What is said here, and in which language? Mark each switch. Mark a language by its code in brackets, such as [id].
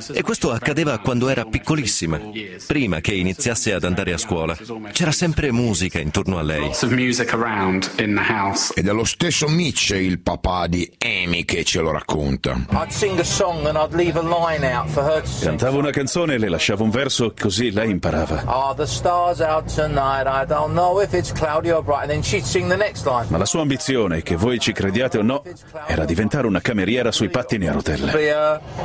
[it] E questo accadeva quando era piccolissima, prima che iniziasse ad andare a scuola. C'era sempre musica intorno a lei. Ed è lo stesso Mitch, il papà di Amy, che ce lo racconta. Cantavo una canzone e le lasciavo un verso, così lei imparava. [en] The stars out tonight, I don't know if it's cloudy or bright. [it] Ma la sua ambizione, che voi ci crediate o no, era diventare una cameriera sui pattini a rotelle.